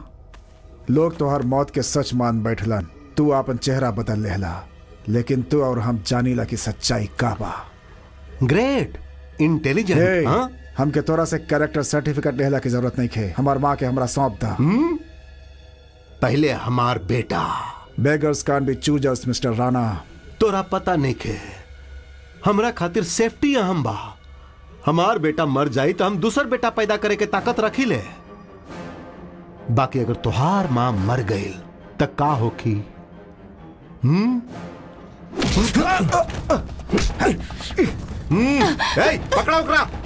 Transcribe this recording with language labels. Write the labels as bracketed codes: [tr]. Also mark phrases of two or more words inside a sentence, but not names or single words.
[bho] लोग तोहर मौत के सच मान बैठलन, तू अपन चेहरा बदल लेहला, लेकिन तू और हम जानीला की सच्चाई का बा। [en] great, intelligent. [bho] हमके तोरा से [en] character certificate [bho] लेहला की जरूरत नहीं खे। हमार माँ के हमरा सौंप दा। पहले हमार बेटा। [en] beggars can't be choosers Mister राणा। [bho] तोरा पता नहीं खे, हमरा खातिर सेफ्टी अहम बा। हमार बेटा मर जाई तो हम दूसर बेटा पैदा करे के ताकत रखी ले। बाकी अगर तुहार मां मर गई तो का होखी? पकड़ा उकड़ा।